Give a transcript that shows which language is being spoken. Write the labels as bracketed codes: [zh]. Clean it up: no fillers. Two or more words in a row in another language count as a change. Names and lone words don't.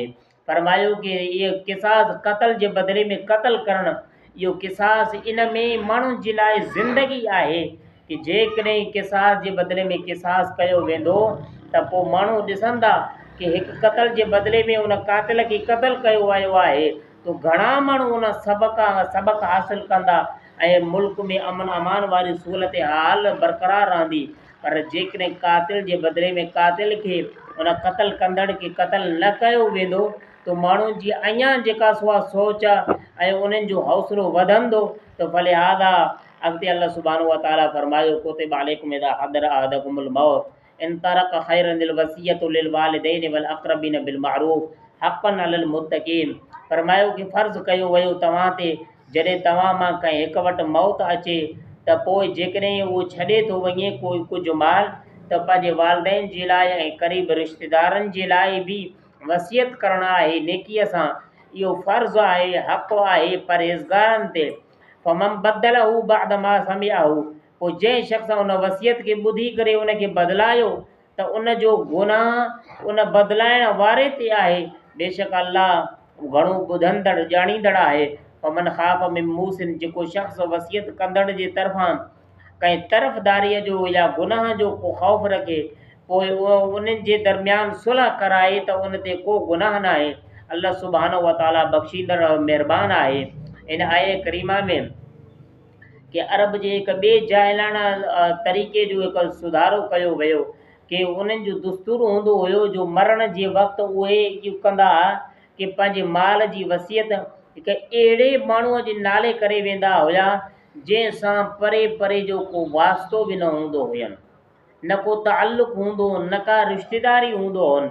[sd] फरमायो कि इहो क़िसास क़त्ल जे बदिले में क़त्ल करणु, इहो क़िसास इन में माण्हुनि जे लाइ ज़िंदगी आहे कि जेकॾहिं क़िसास जे बदिले में क़िसास कयो वेंदो त पोइ माण्हू ॾिसंदा कि हिकु क़त्ल जे बदिले में उन क़ातिल खे क़त्ल कयो वियो आहे तो घणा माण्हू उन सबक़ हासिलु कंदा ऐं मुल्क में अमन अमान वारी सूरत हाल बरक़रार रहंदी। पर जेकॾहिं क़ातिल जे बदिले में क़ातिल खे उन क़त्ल कंदड़ खे क़त्ल न कयो वेंदो तो माण्हुनि जी अञा जेका सोच ऐं उन्हनि जो हौसलो वधंदो। तो फलिहाज़ा अॻिते [ar] الله سبحانه وتعالى फरमायो كتب عليكم إذا حضر أحدكم الموت إن ترك خيرا للوصية للوالدين والأقربين بالمعروف حقا على المتقين. [sd] फरमायो कि फ़र्ज़ कयो वियो तव्हां ते जॾहिं तव्हां मां कंहिं हिक वटि मौत अचे त पोइ जेकॾहिं उहो छॾे थो वञे कोई कुझु माल त पंहिंजे वालदेन जे लाइ ऐं क़रीब रिश्तेदारनि जे लाइ बि वसियत करणु आहे नेकीअ सां। इहो फ़र्ज़ु आहे, हक़ु आहे परहेज़गारनि ते। [ar] فمن بدله بعد ما سمعه, [sd] पोइ जंहिं शख़्स उन वसियत खे ॿुधी करे उनखे बदिलायो त उन जो गुनाह उन बदिलाइण वारे ते आहे। बेशक अल्लाह घणो ॿुधंदड़ ॼाणींदड़ आहे। [ar] فمن خاف من موص, [sd] जेको शख़्स वसियत कंदड़ जे तरफ़ां कंहिं तरफ़दारीअ जो या गुनाह जो को ख़ौफ़ रखे पोइ उहो उन्हनि जे दरमियान सुलह कराए त उन ते को गुनाह न आहे। [ar] الله سبحانه وتعالى [sd] बख़्शींदड़ महिरबान आहे। इन आए करीमा में कि अरब जे हिकु ॿिए जाहिलाना तरीक़े जो हिकु सुधारो कयो वियो कि उन्हनि जो दुस्तूर हूंदो हुयो जो मरण जे वक़्तु उहे इहो कंदा कि पंहिंजे माल जी वसियत हिकु अहिड़े माण्हूअ जे नाले करे वेंदा हुया जंहिंसां परे परे जो को वास्तो बि न हूंदो हुयनि, न को ताल्लुक़ हूंदो, न का रिश्तेदारी हूंदो हुअनि।